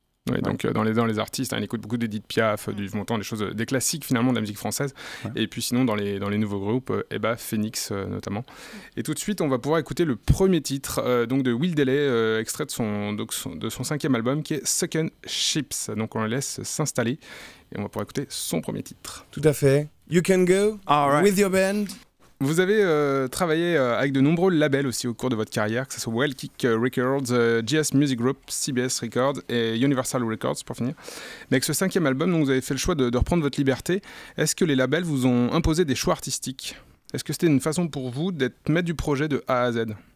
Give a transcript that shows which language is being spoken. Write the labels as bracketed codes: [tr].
[fr] Oui, donc dans les artistes, on écoute beaucoup d'Edith Piaf, du Montand, des classiques finalement de la musique française. Et puis sinon dans les nouveaux groupes, Phoenix notamment. Et tout de suite, on va pouvoir écouter le premier titre donc de Will Delay, extrait de son 5e album qui est Second Ships. Donc on le laisse s'installer et on va pouvoir écouter son premier titre. Tout à fait. [en] You can go with your band. [fr] Vous avez travaillé avec de nombreux labels aussi au cours de votre carrière, que ce soit Wild Kick Records, GS Music Group, CBS Records et Universal Records pour finir. Mais avec ce 5e album, donc, vous avez fait le choix de reprendre votre liberté. Est-ce que les labels vous ont imposé des choix artistiques ? Est-ce que c'était une façon pour vous d'être maître du projet de A à Z ?